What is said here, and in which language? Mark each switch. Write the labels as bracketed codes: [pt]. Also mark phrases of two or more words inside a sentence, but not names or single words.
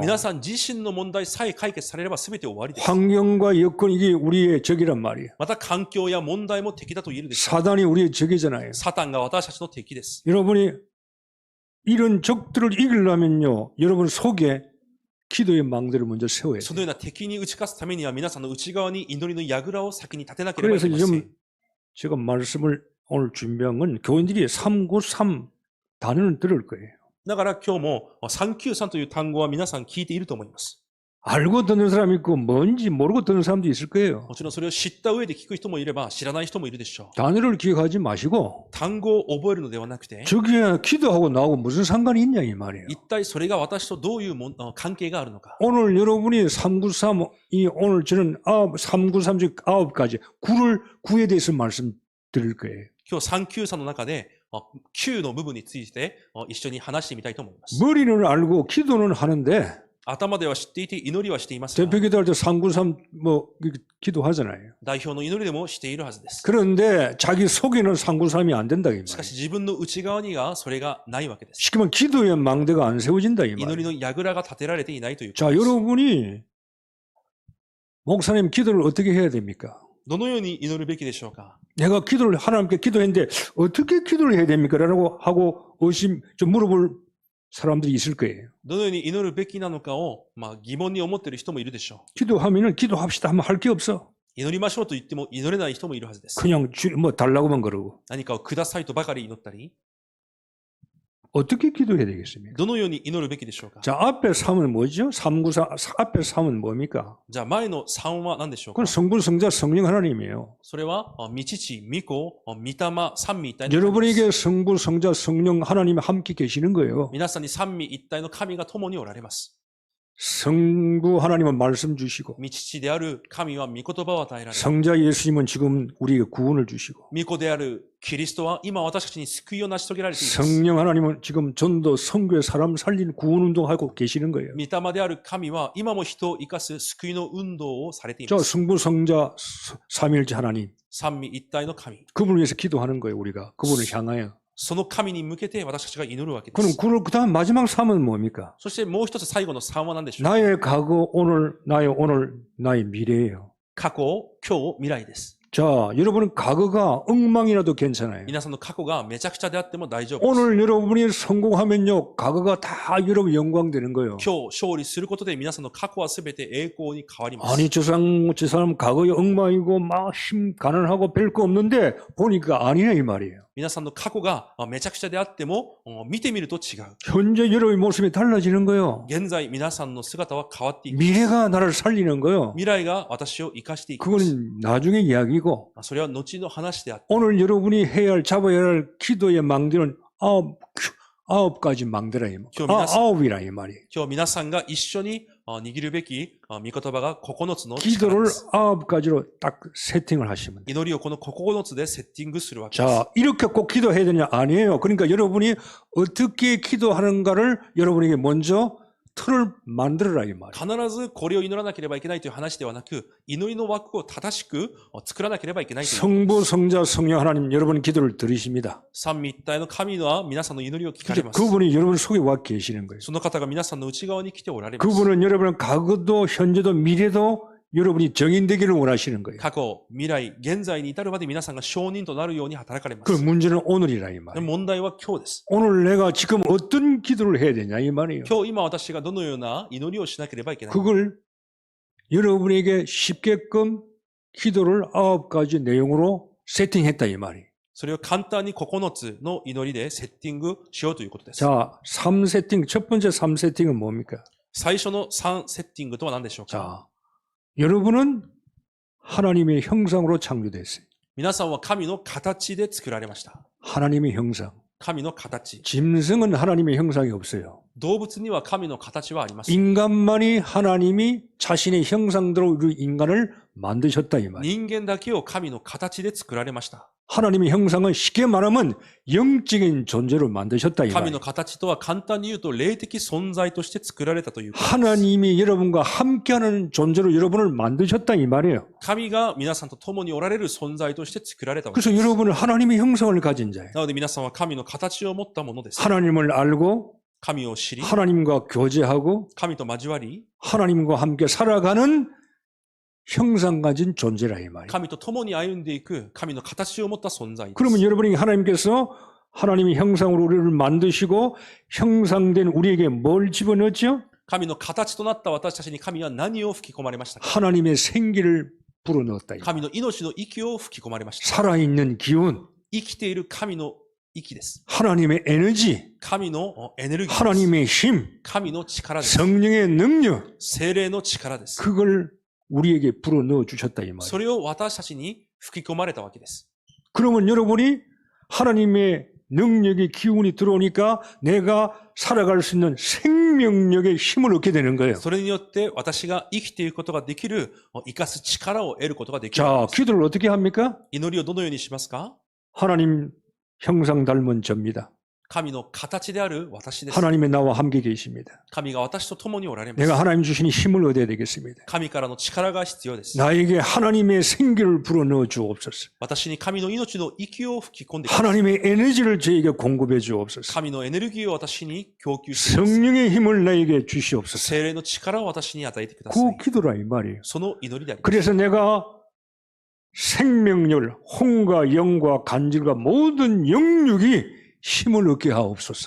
[ja] 皆さん自身の問題さえ解決されれば全て終わりです。 [ko] 환경과 여건 이게 우리의 적이란 말이에요. [ja] また環境や問題も敵だと言えるでしょう。 [ko] 사단이 우리의 적이잖아요. [ja] サタンが私たちの敵です。 [ko] 여러분이 이런 적들을 이기려면요. 여러분 속에 기도의 망대를 먼저 세워야 [ja] その [ko] 돼요. [ja] ような敵に打ち勝つためには皆さんの内側に祈りの櫓を先に立てなければい [ko] 그래서 [ja] けません。 [ko] 지금 제가 말씀을 오늘 준비한 건 교인들이 393 단어는 들을 거예요. [ja] だから今日も393という単語は皆さん聞いていると思います。 [ko] 알고 듣는 사람이 있고 뭔지 모르고 듣는 사람도 있을 거예요. [ja] もちろんそれを知った上で聞く人もいれば知らない人もいるでしょう。 [ko] 단어를 기억하지 마시고 [ja] 単語を覚えるのではなくて、 [ko] 저게 기도하고 나하고 무슨 상관이 있냐 이 말이에요. [ja] 一体それが私とどういう関係があるのか。 [ko] 오늘 여러분이 393이 오늘 저는 393 중 9가지 9에 대해서 말씀드릴 거예요. [ja] 今日393の中で9の部分について一緒に話してみたいと思います。 [ko] 머리는 알고 기도는 하는데 [ja] 頭では知っていて祈りはしていますが、 [ko] 대표 기도할 때 393 뭐 기도하잖아요. [ja] 代表の祈りでもしているはずです。 [ko] 그런데 자기 속에는 393이 안 된다 이 [ja] しかし [ko] 말이에요. [ja] 自分の内側にはそれがないわけです。 [ko] 쉽게 말하면 기도의 망대가 안 세워진다 이 [ja] 祈り [ko] 말이에요. [ja] の櫓が立てられていないというこ [ko] 자, [ja] とです。 [ko] 여러분이 목사님 기도를 어떻게 해야 됩니까? [ja] どのように祈るべきでしょうか。 [ko] 내가 기도를 하나님께 기도했는데 어떻게 기도를 해야 됩니까? 라고 하고 좀 물어볼 사람들이 있을 거예요. [ja] どのように祈るべきなのかを、疑問に思っている人もいるでしょ [ko] 기도하면은 기도합시다 하면 할 게 없어. [ja] う。祈りましょうと言っても祈れない人もいるはずです。 [ko] 그냥 뭐 달라고만 그러고. [ja] 何かをくださいとばかり祈ったり、 [ko] 어떻게 기도해야 되겠습니까? [ja] どのように祈るべきでしょうか。 [ko] 자, 앞에 3은 뭐죠? 394, 앞에 3은 뭡니까? [ja] じゃあ前の3は何でしょうか。 [ko] 그건 성부, 성자, 성령 하나님이에요. [ja] それは、御父、御子、御霊、三位一体の神です。 [ko] 여러분에게 성부, 성자, 성령 하나님이 함께 계시는 거예요. [ja] 皆さんに三位一体の神が共におられます。 [ko] 성부 하나님은 말씀 주시고 [ja] 御父である神は御言葉を与えられ、 [ko] 성자 예수님은 지금 우리에게 구원을 주시고 [ja] 御子であるキリストは今私たちに救いを成し遂げられています。 [ko] 성령 하나님은 지금 전도 선교에 사람 살리는 구원 운동하고 계시는 거예요. [ja] 御霊である神は今も人を生かす救いの運動をされてい [ko] 저 [ja] ます。 [ko] 성부, 성자, 삼위일체 하나님, [ja] 三位一体の神。 [ko] 그분을 위해서 기도하는 거예요. 우리가 그분을 향하여. [ja] その神に向けて私たちが祈るわけで [ko] 그럼 [ja] す。 [ko] 그 다음 마지막 3은 뭡니까? [ja] そしてもう一つ最後の3は何でしょうか。 [ko] 나의 과거, 나의 오늘, 나의 미래예요. [ja] 過去、今日、未来です。 [ko] 자, 여러분은 과거가 엉망이라도 괜찮아요. [ja] 皆さんの過去がめちゃくちゃであっても大丈夫です。 [ko] 오늘 여러분이 성공하면요, 과거가 다 여러분 영광 되는 거예요. [ja] 今日勝利することで皆さんの過去は全て栄光に変わります。 [ko] 아니, 저 사람 과거에 엉망이고 막 가난하고 별 거 없는데 보니까 아니네 이 말이에요. [ja] 皆さんの過去がめちゃくちゃであっても見てみると違う。 [ko] 현재 여러분의 모습이 달라지는 거예요. [ja] 現在皆さんの姿は変わっていく。 [ko] 미래가 나를 살리는 거예요. [ja] 未来が私を生かしていきます。 [ko] 그건 나중에 이야기고 [ja] それは後の話であって、 [ko] 오늘 여러분이 해야 할 잡아야 할 기도의 망대는 아홉 가지 망대라 이 말. 아홉이라 이 말이에요. [ja] 今日皆さんが一緒に握るべき御言葉が9つの力で [ko] 기도를 [ja] す。 [ko] 아홉 가지로 딱 세팅을 하시면 돼요. [ja] 祈りをこの9つでセッティングするわけです。 [ko] 자, 이렇게 꼭 기도해야 되냐? 아니에요. 그러니까 여러분이 어떻게 기도하는가를 여러분에게 먼저 틀을 만들어라 이 말이에요. [ja] 必ずこれを祈らなければいけないという話ではなく、祈りの枠を正しく作らなければいけないということです。 [ko] 성부, 성자, 성령 하나님 여러분 기도를 들으십니다. [ja] 三位一体の神は皆さんの祈りを聞かれます。 [ko] 그분이 여러분 속에 와 계시는 거예요. [ja] その方が皆さんの内側に来ておられます。 [ko] 그분은 여러분의 과거도 현재도 미래도 여러분이 정인되기를 원하시는 거예요. [ja] 過去、未来、現在に至るまで皆さんが証人となるように働かれま [ko] 그 [ja] す。 [ko] 문제는 오늘이라 이 말이에요. [ja] 問題は今日です。 [ko] 오늘 내가 지금 어떤 기도를 해야 되냐 이 말이에요. [ja] 今日今私がどのような祈りをしなければいけないか。 [ko] 그걸 여러분에게 쉽게끔 기도를 아홉 가지 내용으로 세팅했다 이 말이에요. [ja] それを簡単に9つの祈りでセッティングしようということです。 [ko] 자, 3세팅, 첫 번째 3세팅은 뭡니까? [ja] 最初の3セッティングとは何でしょうか。 [ko] 자, 여러분은 하나님의 형상으로 창조됐어요. [ja] 皆さんは神の形で作られました。 [ko] 하나님의 형상. [ja] 神の形。 [ko] 짐승은 하나님의 형상이 없어요. [ja] 動物には神の形はありません。 [ko] 인간만이 하나님이 자신의 형상대로 우리 인간을 만드셨다 이 말이에요. [ja] 人間だけを神の形で作られました。 [ko] 하나님의 형상은 쉽게 말하면 영적인 존재로 만드셨다 이 [ja] 神 [ko] 말이에요. [ja] の形とは簡単に言うと霊的存在として作られたということです。 [ko] 하나님이 여러분과 함께하는 존재로 여러분을 만드셨다 이 말이에요. [ja] 神が皆さんと共におられる存在として作られたわけ [ko] 그래서 [ja] です。 [ko] 여러분은 하나님의 형상을 가진 자예요. [ja] なので皆さんは神の形を持ったものです。 [ko] 하나님을 알고 [ja] 神を知り、 [ko] 하나님과 교제하고 [ja] 神と交わり、 [ko] 하나님과 함께 살아가는 형상 가진 존재라 이 말이에요. [ja] 神と共に歩んでいく神の形を持った存在です。 [ko] 그러면 여러분이 하나님께서 하나님의 형상으로 우리를 만드시고 형상된 우리에게 뭘 집어넣었죠? [ja] 神の形となった私たちに神は何を吹き込まれましたか。 [ko] 하나님의 생기를 불어넣었다. 이 말이에요. [ja] 神の命の息を吹き込まれました。 [ko] 살아있는 기운, [ja] 生きている神の息です。 [ko] 하나님의 에너지, [ja] 神のエネルギーです。 [ko] 하나님의 힘, [ja] 神の力です。 [ko] 성령의 능력, [ja] 精霊の力です。 [ko] 그걸 우리에게 불어넣어 주셨다 이 말이에요. [ja] それを私たちに吹き込まれたわけです。 [ko] 그러면 여러분이 하나님의 능력의 기운이 들어오니까 내가 살아갈 수 있는 생명력의 힘을 얻게 되는 거예요. [ja] それによって私が生きていくことができる、生かす力を得ることができるわ [ko] 자, [ja] けです。 [ko] 기도를 어떻게 합니까? [ja] 祈りをどのようにしますか。 [ko] 하나님 형상 닮은 저입니다. [ja] 神の形である私です。 [ko] 하나님이 나와 함께 계십니다. [ja] 神が私と共におられます。 [ko] 내가 하나님 주신 힘을 얻어야 되겠습니다. [ja] 神からの力が必要です。 [ko] 나에게 하나님의 생기를 불어넣어 주옵소서. [ja] 私に神の命の息を吹き込んでください。 [ko] 하나님의 에너지를 저에게 공급해 주옵소서. [ja] 神のエネルギーを私に供給してください。 [ko] 성령의 힘을 나에게 주시옵소서. [ja] 精霊の力を私に与えてくださ [ko] 그 [ja] い。 [ko] 기도라 이 말이에요. [ja] その祈りであります。 [ko] 그래서 내가 생명력, 혼과 영과 간질과 모든 영육이 힘을 얻게 하옵소서.